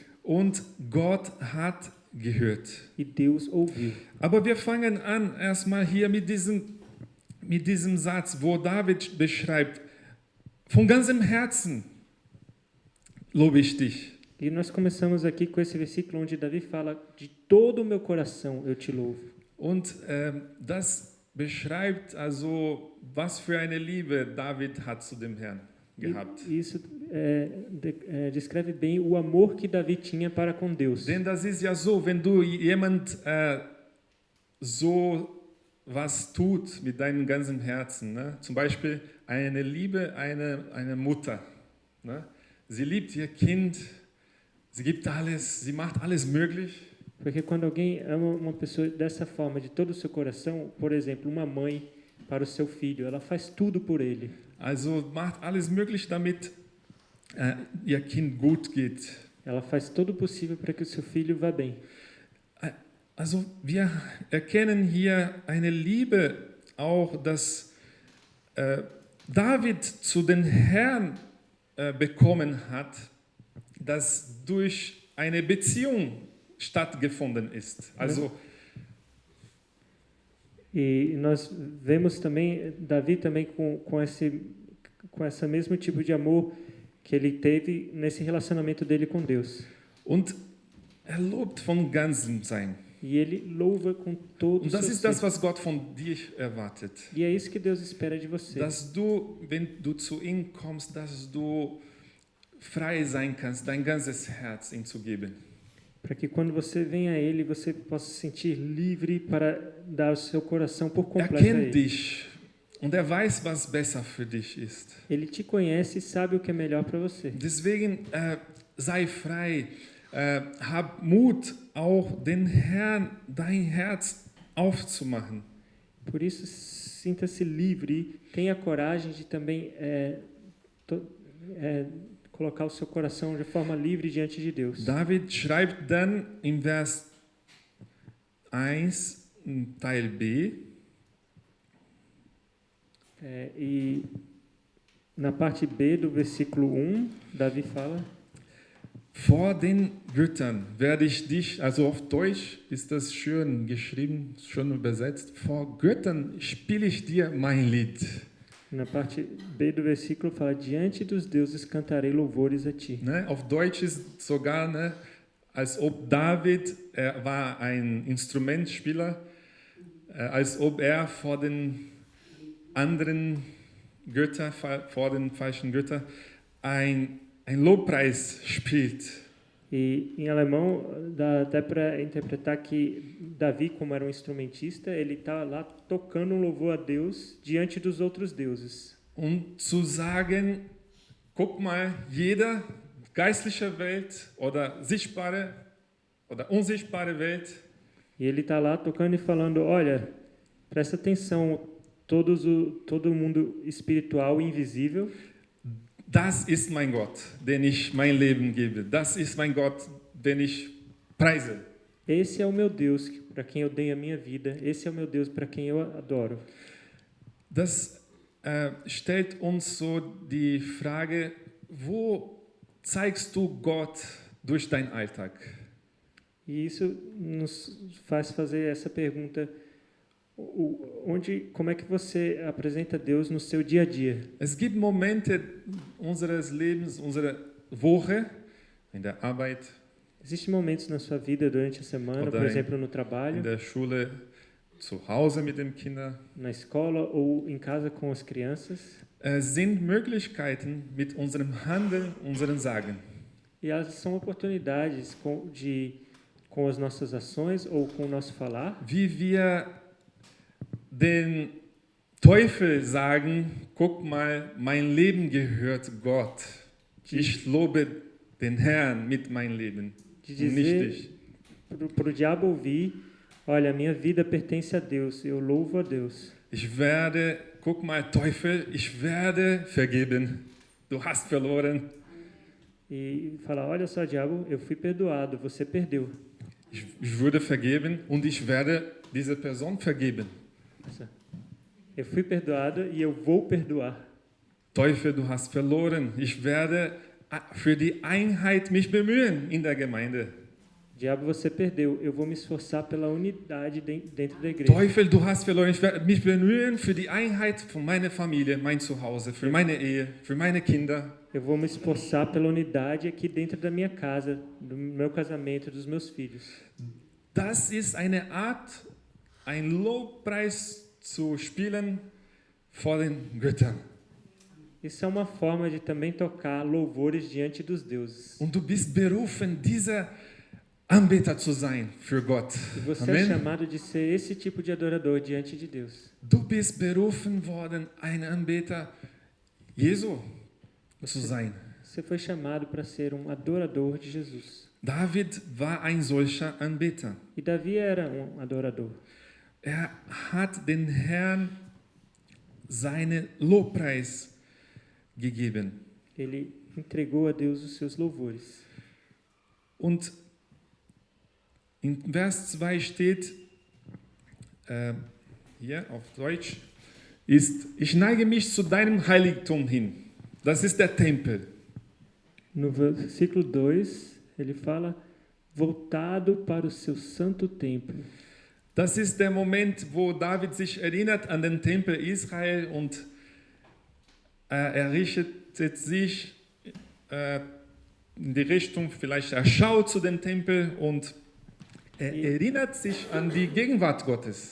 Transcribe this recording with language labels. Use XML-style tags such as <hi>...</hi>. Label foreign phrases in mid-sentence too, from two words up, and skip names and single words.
<de>Und Gott hat gehört.</de> <pt>e Deus ouviu.</pt> <de>Aber wir fangen an erstmal hier mit diesem Satz, wo David beschreibt, von ganzem Herzen lobe ich dich.</de> <pt>E nós começamos aqui com esse versículo onde Davi fala: de todo o meu coração eu te louvo.</pt> <de>Und das beschreibt also, was für eine Liebe David hat zu dem Herrn gehabt.</de> <pt>E isso descreve bem o amor que Davi tinha para com Deus.</pt> <de>Denn das ist ja so, wenn du jemand so was tut mit deinem ganzen Herzen, ne? Zum Beispiel eine Liebe, eine Mutter, ne? Sie liebt ihr Kind, sie gibt alles, sie macht alles möglich.</de> <pt>Porque quando alguém ama uma pessoa dessa forma, de todo o seu coração, por exemplo, uma mãe para o seu filho, ela faz tudo por ele.</pt> <de>Also macht alles möglich, damit ihr Kind gut geht.</de> <pt>Ela faz todo o possível para que o seu filho vá bem.</pt> <de>Also wir erkennen hier eine Liebe auch, dass David zu den Herrn bekommen hat, das durch eine Beziehung stattgefunden ist. Also</de> <pt>E nós vemos também Davi também com esse mesmo tipo de amor que ele teve nesse relacionamento dele com Deus.</pt> <de>und er lobt von ganzem sein.</de> <pt>E ele louva com todo o</pt> <de>Und das</de> <pt>seu</pt> <de>ist das,</de> <pt>ser.</pt> <de>was Gott von dir erwartet.</de> <pt>E é isso que Deus espera de você.</pt> <de>Dass du, wenn du zu ihm kommst, dass du frei sein kannst, dein ganzes Herz ihm zu geben.</de> <pt>Para que quando você vem a Ele, você possa se sentir livre para dar o seu coração por</pt> <de>Er</de> <pt>completo a</pt> <de>kennt</de> <pt>Ele.</pt> <de>dich und er weiß, was besser für dich ist.</de> <pt>Ele te conhece e sabe o que é melhor para você.</pt> <de>Deswegen sei frei, hab Mut, auch den Herrn dein Herz aufzumachen.</de> <pt>Por isso, sinta-se livre, tenha coragem de também colocar o seu coração de forma livre diante de Deus.</pt> <de>David schreibt dann im Vers 1, Teil B,</de> <pt>E na parte B do versículo 1, Davi fala:</pt> <de>vor den Göttern werde ich dich, also auf Deutsch ist das schön geschrieben, schön übersetzt, vor Göttern spiele ich dir mein Lied.</de> <pt>Na parte B do versículo fala: diante dos deuses cantarei louvores a ti.</pt> <de>Ne? Auf Deutsch ist sogar, ne, als ob David, er war ein Instrumentspieler, als ob er vor den anderen Göttern, vor den falschen Göttern, ein Lobpreis spielt.</de> <pt>E em alemão dá até para interpretar que Davi, como era um instrumentista, ele está lá tocando um louvor a Deus diante dos outros deuses.</pt> <de>Zu sagen, guck mal, jeder geistliche Welt oder sichtbare oder unsichtbare Welt,</de> <pt>E ele está lá tocando e falando: olha, presta atenção, todo mundo espiritual e invisível,</pt> <de>das ist mein Gott, den ich mein Leben gebe. Das ist mein Gott, den ich preise.</de> <pt>esse é o meu Deus para quem eu dei a minha vida, esse é o meu Deus para quem eu adoro.</pt> <de>Das stellt uns so die Frage, wo zeigst du Gott durch deinen Alltag?</de> <pt>E isso nos faz fazer essa pergunta: como é que você apresenta Deus no seu dia a dia?</pt> <de>Es gibt Momente unseres Lebens, Woche, in der Arbeit,</de> <pt>Existem momentos na sua vida durante a semana,</pt> <de>Oder</de> <pt>por exemplo, no</pt> <de>in</de> <pt>trabalho,</pt> <de>der Schule, zu Hause mit den Kindern.</de> <pt>na escola ou em casa com as crianças.</pt> <de>Sind Möglichkeiten mit unserem Handeln, unserem Sagen.</de> <pt>E elas são oportunidades com as nossas ações ou com o nosso falar,</pt> <de>Wie wir den Teufel sagen, guck mal, mein Leben gehört Gott. Ich lobe den Herrn mit meinem Leben.</de> <pt>de</pt> <de>Und nicht</de> <pt>dizer</pt> <de>dich.</de> <pt>para o diabo ouvir, olha, a minha vida pertence a Deus, eu louvo a Deus.</pt> <de>Guck mal, Teufel, ich werde vergeben. Du hast verloren.</de> <pt>E falar, olha só, diabo, eu fui perdoado, você perdeu.</pt> <de>Ich würde vergeben und ich werde diese Person vergeben.</de> <pt>Eu fui perdoado e eu vou perdoar.</pt> <de>Teufel, du hast verloren. Ich werde für die Einheit mich bemühen in der Gemeinde.</de> <pt>Diabo, você perdeu. Eu vou me esforçar pela unidade dentro da igreja.</pt> <de>Teufel, du hast verloren. Ich werde mich bemühen für die Einheit von meiner Familie, mein Zuhause, für meine Ehe, für meine Kinder.</de> <pt>Eu vou me esforçar pela unidade aqui dentro da minha casa, do meu casamento, dos meus filhos.</pt> <de>Das ist eine Art, ein Lobpreis zu spielen vor den Göttern.</de> <pt>Isso é uma forma de também tocar louvores diante dos deuses.</pt> <de>Und du bist berufen, dieser Anbeter zu sein für Gott.</de> <pt>E você é Amen. chamado de ser esse tipo de adorador diante de Deus.</pt> <de>Du bist berufen worden, ein Anbeter Jesu zu sein.</de> <pt>Você foi chamado para ser um adorador de Jesus.</pt> <de>David war ein solcher Anbeter.</de> <pt>E Davi era um adorador.</pt> <de>Er hat den Herrn seinen Lobpreis gegeben.</de> <pt>Ele entregou a Deus os seus louvores.</pt> <de>Und in Vers 2 steht, hier auf Deutsch, ich neige mich zu deinem Heiligtum hin. Das ist der Tempel.</de> <pt>No versículo 2, ele fala, voltado para o seu santo templo.</pt> <de>Das ist der Moment, wo David sich erinnert an den Tempel Israel und er richtet sich in die Richtung, vielleicht er schaut zu dem Tempel und er erinnert sich an die Gegenwart Gottes.</de>